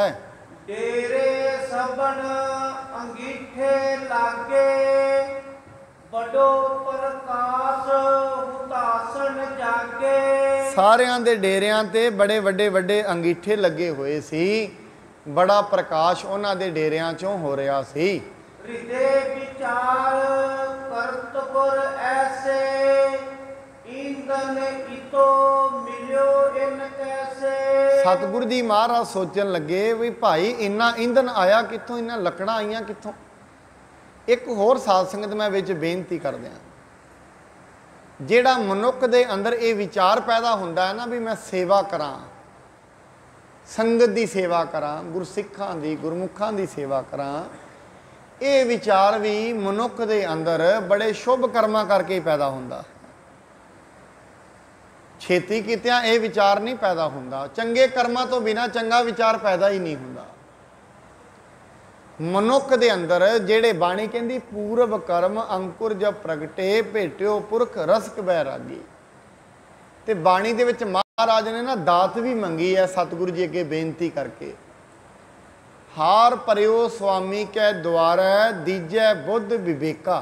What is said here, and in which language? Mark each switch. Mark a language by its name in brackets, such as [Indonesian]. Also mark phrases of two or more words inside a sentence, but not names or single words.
[Braj] डेरे सबन अंगीठे लागे, बड़ो प्रकाश हुतासन जागे। [Punjabi] ਸਾਰਿਆਂ ਦੇ ਡੇਰਿਆਂ ਤੇ ਬੜੇ ਵੱਡੇ ਵੱਡੇ ਅੰਗੀਠੇ ਲੱਗੇ ਹੋਏ ਸੀ, ਬੜਾ ਪ੍ਰਕਾਸ਼ ਉਨ੍ਹਾਂ ਦੇ ਡੇਰਿਆਂ ਚੋਂ ਹੋ ਰਿਹਾ ਸੀ। [Braj] हृदय विचार करत गुर ऐसे, ईंधन इतो मिलियो इन कैसे। [Punjabi] ਸਤਿਗੁਰੂ ਜੀ ਮਹਾਰਾਜ ਸੋਚਣ ਲੱਗੇ ਬਈ ਭਾਈ ਇੰਨਾ ਈਂਧਨ ਆਇਆ ਕਿੱਥੋਂ, ਇੰਨਾ ਲੱਕੜਾਂ ਆਈਆਂ ਕਿੱਥੋਂ। ਇੱਕ ਹੋਰ ਸਾਧ ਸੰਗਤ ਮੈਂ ਵਿੱਚ ਬੇਨਤੀ ਕਰ ਦਿਆਂ, ਜਿਹੜਾ ਮਨੁੱਖ ਦੇ ਅੰਦਰ ਇਹ ਵਿਚਾਰ ਪੈਦਾ ਹੁੰਦਾ ਹੈ ਨਾ ਬਈ ਮੈਂ ਸੇਵਾ ਕਰਾਂ, ਸੰਗਤ ਕੀ ਸੇਵਾ ਕਰਾਂ, ਗੁਰਸਿੱਖਾਂ ਦੀ ਗੁਰਮੁਖਾਂ ਦੀ ਸੇਵਾ ਕਰਾਂ, ਇਹ ਵਿਚਾਰ ਵੀ ਮਨੁੱਖ ਦੇ ਅੰਦਰ ਬੜੇ ਸ਼ੁਭ ਕਰਮਾਂ ਕਰਕੇ ਪੈਦਾ ਹੁੰਦਾ। ਛੇਤੀ ਕੀਤਿਆਂ ਇਹ ਵਿਚਾਰ ਨਹੀਂ ਪੈਦਾ ਹੁੰਦਾ। ਚੰਗੇ ਕਰਮਾਂ ਤੋਂ ਬਿਨਾ ਚੰਗਾ ਵਿਚਾਰ ਪੈਦਾ ਹੀ ਨਹੀਂ ਹੁੰਦਾ। ਮਨੁੱਖ ਦੇ ਅੰਦਰ ਜਿਹੜੇ ਬਾਣੀ ਕਹਿੰਦੀ ਪੂਰਵ ਕਰਮ ਅੰਕੁਰ ਜਬ ਪ੍ਰਗਟੇ ਭੇਟਿਓ ਪੁਰਖ ਰਸਕ ਬੈਰਾਗੀ, ਤੇ ਬਾਣੀ ਦੇ ਵਿੱਚ ਮਹਾਰਾਜ ਨੇ ਨਾ ਦਾਤ ਵੀ ਮੰਗੀ ਹੈ ਸਤਿਗੁਰੂ ਜੀ ਅੱਗੇ ਬੇਨਤੀ ਕਰਕੇ, ਹਾਰ ਪਰਿਓ ਸੁਆਮੀ ਕੈ ਦੁਆਰੈ ਦੀਜੈ ਬੁੱਧ ਵਿਵੇਕਾ।